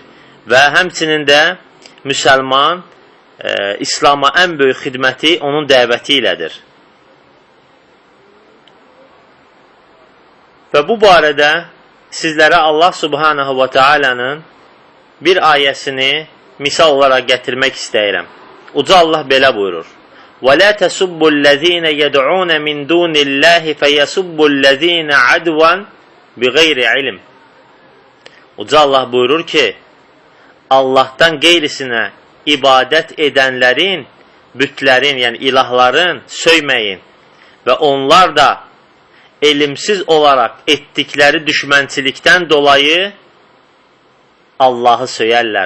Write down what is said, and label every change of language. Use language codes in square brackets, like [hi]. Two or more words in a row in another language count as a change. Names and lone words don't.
[az] Və həmçinin də müsəlman İslama ən böyük xidməti onun dəvəti ilədir. Və bu barədə sizlərə Allah [ar] سُبْحَانَهُ وَتَعَالَى'nın [az] bir ayəsini misal olaraq gətirmək istəyirəm. Uca Allah belə buyurur. [ar] وَلَا تَسُبُّوا الَّذ۪ينَ يَدْعُونَ مِنْ دُونِ اللّٰهِ فَيَسُبُّوا الَّذ۪ينَ عَدْوًا بِغَيْرِ عِلِمٍ. [az] Uca Allah buyurur ki, Allah'tan qeyrisinə ibadət edənlərin, bütlərin, yəni ilahların söyməyin və onlar da elimsiz olaraq etdikləri düşmənçilikdən dolayı Allahı söyərlər.